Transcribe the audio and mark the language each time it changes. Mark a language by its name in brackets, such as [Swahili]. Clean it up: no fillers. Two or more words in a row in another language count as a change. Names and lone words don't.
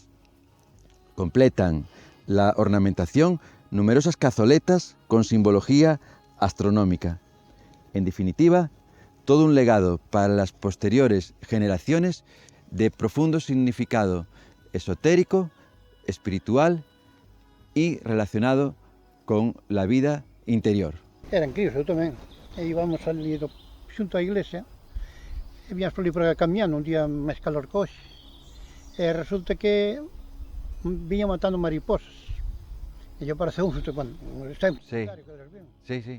[Spanish] Completan la ornamentación numerosas cazoletas con simbología astronómica. En definitiva, todo un legado para las posteriores generaciones de profundo significado esotérico, espiritual y relacionado con la vida interior. [Galician] Eran críos, eu tamén. E íbamos ali xunto á iglesia, e víamos por ali por camiando un día máis calor que hoxe. E resulta que viña matando mariposas. E lle apareceu un susto cando está en [Spanish] Sí.